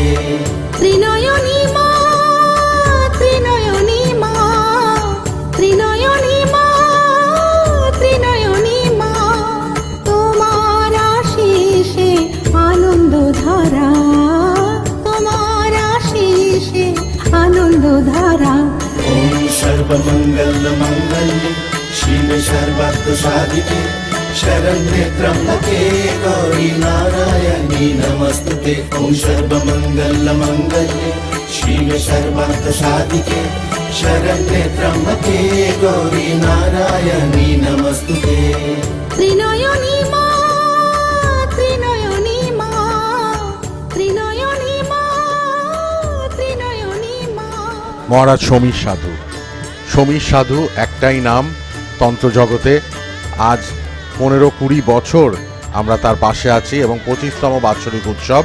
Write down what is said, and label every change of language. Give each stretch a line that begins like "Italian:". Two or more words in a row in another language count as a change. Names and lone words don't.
Bangla: ত্রিনয়নী মা, ত্রিনয়নী মা, ত্রিনয়নী মা, ত্রিনয়নী মা, তোমার আশিসে আনন্দ ধারা, তোমার আশিসে আনন্দ ধারা।
Sanskrit: ओम सर्वमंगल मंगल्ये शिवे सर्वार्थ साधिके शरण्ये त्र्यंबके गौरी नारायणी नमस्तुते ओं सर्वमंगलमंगल्ये शिवे सर्वार्थसाधिके शरण्ये त्र्यंबके गौरी नारायणी नमस्तुते।
Bangla: ত্রিনয়নী মা, ত্রিনয়নী মা, ত্রিনয়নী মা, ত্রিনয়নী মা। মহারাজ সমীর সাধু। সমীর সাধু একটাই নাম তন্ত্র জগতে। আজ 15-20 বছর আমরা তার পাশে আছি এবং 25তম বাৎসরিক উৎসব।